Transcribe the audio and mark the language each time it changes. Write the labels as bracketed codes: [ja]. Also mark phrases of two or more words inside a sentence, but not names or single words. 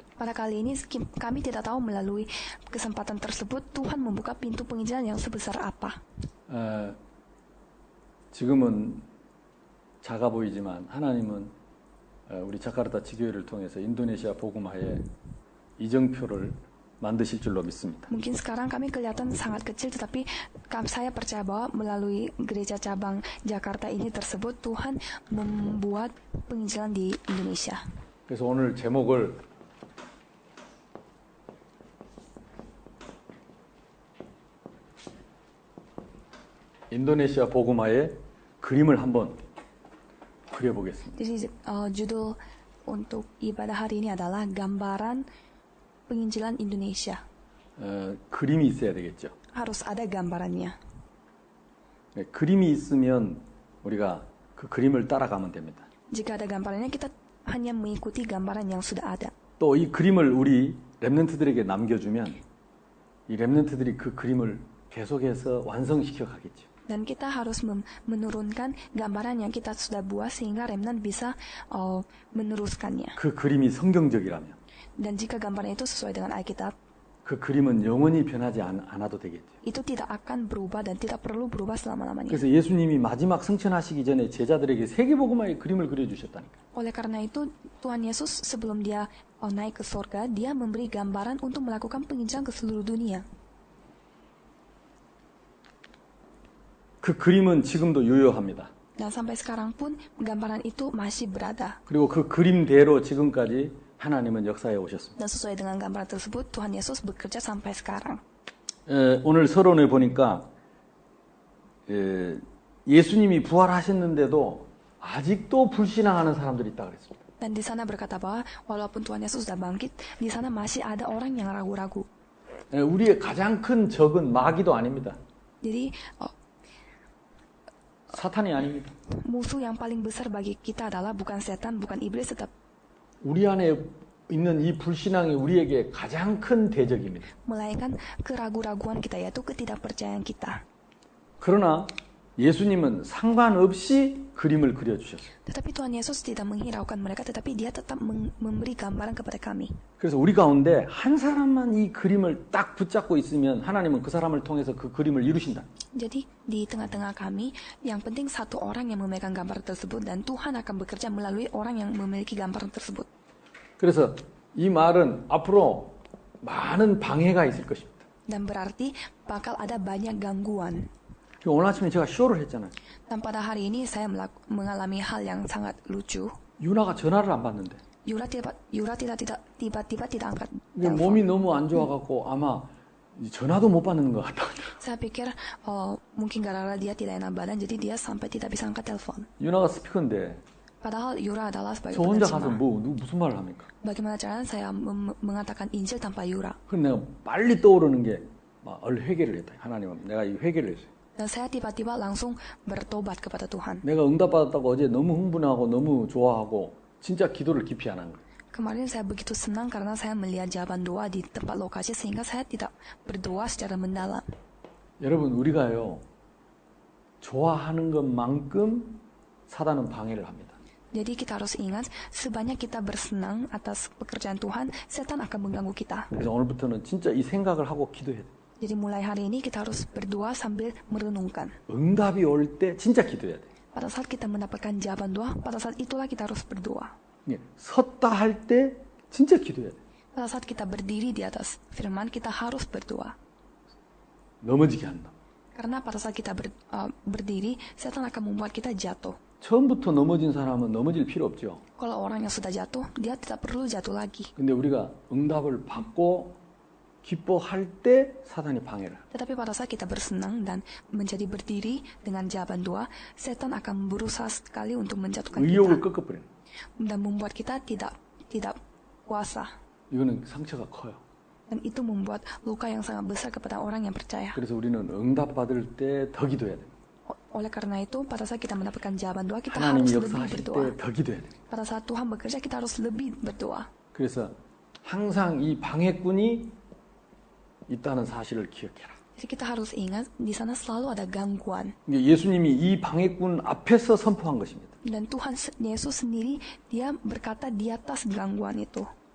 [id] Pada kali ini kami tidak tahu melalui kesempatan tersebut Tuhan membuka pintu penginjilan yang sebesar apa. [ko] 지금은 작아 보이지만 하나님은 우리 자카르타 지교회를 통해서 인도네시아 복음화의 이정표를 만드실 줄로 믿습니다. [id] Mungkin sekarang kami kelihatan sangat kecil, tetapi saya percaya bahwa melalui gereja cabang Jakarta ini tersebut Tuhan membuat penginjilan di Indonesia. [ko] 그래서 오늘 제목을 인도네시아 복음화의 그림을 한번 그려보겠습니다. [id] Jadi judul untuk ibadah hari ini adalah gambaran penginjilan Indonesia. [ko] 그림이 있어야 되겠죠. [id] Harus ada gambarannya. [ko] 네, 그림이 있으면 우리가 그 그림을 따라가면 됩니다. [id] Jika ada gambarannya, kita hanya mengikuti gambaran yang sudah ada. [ko] 또 이 그림을 우리 렘넌트들에게 남겨주면 이 렘넌트들이 그 그림을 계속해서 완성시켜 가겠죠. [id] Dan kita harus menurunkan gambaran yang kita sudah buat sehingga remnant bisa meneruskannya. [ko] 그 그림이 성경적이라면 [id] Dan jika gambaran itu sesuai dengan Alkitab, [ko] 그 그림은 영원히 변하지 않아도 되겠죠. [id] itu tidak akan berubah dan tidak perlu berubah selama-lamanya. [ko] 그래서 예수님이 마지막 승천하시기 전에 제자들에게 세계복음화의 그림을 그려주셨다니까. [id] Oleh karena itu, Tuhan Yesus sebelum dia naik ke surga, dia memberi gambaran untuk melakukan penginjilan ke seluruh dunia. [ko] 그 그림은 지금도 유효합니다. [id] Dan sampai sekarang pun gambaran itu masih berada. [ko] 그리고 그 그림대로 지금까지 하나님은 역사해 오셨습니다. [id] Dan sesuai dengan gambaran tersebut, Tuhan Yesus bekerja sampai sekarang. [ko] 오늘 서론에 보니까 예수님이 부활하셨는데도 아직도 불신앙하는 사람들이 있다 그랬습니다. [id] Dan di sana berkata bahwa walaupun Tuhan Yesus sudah bangkit, di sana masih ada orang yang ragu-ragu. [ko] 우리의 가장 큰 적은 마귀도 아닙니다. [id] Jadi [ko] 사탄이 아닙니다. [id] musuh yang paling besar bagi kita adalah bukan setan, bukan iblis, tetap [ko] 우리 안에 있는 이 불신앙이 우리에게 가장 큰 대적입니다. [id] melainkan keraguan-raguan kita, yaitu ketidakpercayaan kita. [ko] 그러나 예수님은 상관없이 그림을 그려주셨어요. [id] Tetapi Tuhan Yesus tidak menghiraukan mereka, tetapi dia tetap memberi gambaran kepada kami. [ko] 그래서 우리 가운데 한 사람만 이 그림을 딱 붙잡고 있으면 하나님은 그 사람을 통해서 그 그림을 이루신다. [id] Jadi di tengah-tengah kami, yang penting satu orang yang memegang gambar tersebut dan Tuhan akan bekerja melalui orang yang memiliki gambaran tersebut. [ko] 그래서 이 말은 앞으로 많은 방해가 있을 것입니다. [id] Dan berarti bakal ada banyak gangguan. [ko] 오늘 아침에 제가 쇼를 했잖아요. [id] Dan pada hari ini saya mengalami hal yang sangat lucu. [ko] 유나가 전화를 안 받는데. [id] Yura tiba-tiba tidak angkat [ko] 몸이 [id] telepon. [ko] 너무 안 좋아갖고 아마 전화도 못 받는 것 같다. [id] Saya pikir mungkin gara-gara dia tidak enak badan, jadi dia sampai tidak bisa angkat telepon. [ko] 유나가 스피커인데 [id] Padahal Yura adalah sebagai [ko] 저 혼자 가서 [id] penceramah. [ko] 무슨 말을 합니까? [id] Bagaimana caranya saya mengatakan Injil tanpa Yura? [ko] 그럼 내가 빨리 떠오르는 게 막 회개를 했다. 하나님, 내가 이 회개를 했어요. [id] Dan saya tiba-tiba langsung bertobat kepada Tuhan. [ko] 내가 응답받았다고 어제 너무 흥분하고 너무 좋아하고 진짜 기도를 깊이 안 한 거예요. [id] Kemarin saya begitu senang karena saya melihat jawaban doa di tempat lokasi sehingga saya tidak berdoa secara mendalam. [ko] 여러분, 우리가요 좋아하는 것만큼 사단은 방해를 합니다. [id] Jadi kita harus ingat, sebanyak kita bersenang atas pekerjaan Tuhan, setan akan mengganggu kita. [ko] 그래서 오늘부터는 진짜 이 생각을 하고 기도해야 돼요. [id] Jadi mulai hari ini kita harus berdoa sambil merenungkan. [ko] 응답이 올 때 진짜 기도해야 돼요. [id] Pada saat kita mendapatkan jawaban doa, pada saat itulah kita harus berdoa. [ko] 섰다 할 때 진짜 기도해야 돼요. [id] Pada saat kita berdiri di atas firman, kita harus berdoa. [ko] 넘어지게 한다. [id] Karena pada saat kita berdiri, setan akan membuat kita jatuh. [ko] 처음부터 넘어진 사람은 넘어질 필요 없죠. [id] Kalau orang yang sudah jatuh, dia tidak perlu jatuh lagi. [ko] 근데 우리가 응답을 받고 기뻐할 때 사단이 방해를. [id] Tetapi pada saat kita bersenang dan menjadi berdiri dengan jawaban doa, setan akan berusaha sekali untuk menjatuhkan [ko] 의욕을 [id] kita [ko] 꺾어버려요. [id] dan membuat kita tidak puasa. [ko] 이거는 상처가 커요. [id] Dan itu membuat luka yang sangat besar kepada orang yang percaya. [ko] 그래서 우리는 응답 받을 때 더 기도해야 돼요. [id] Oleh karena itu, pada saat kita mendapatkan jawaban doa, kita [ko] 하나님이 [id] harus lebih [ko] 역사하실 [id] berdoa. [ko] 때 더 기도해야 돼요. [id] Pada saat Tuhan bekerja, kita harus lebih berdoa. [ko] 그래서 항상 이 방해꾼이 있다는 사실을 기억해라. [id] Jadi kita harus ingat, di sana selalu ada gangguan. [ko] 예수님이 이 방해꾼 앞에서 선포한 것입니다. [id] Dan Tuhan Yesus sendiri, dia berkata di atas gangguan itu.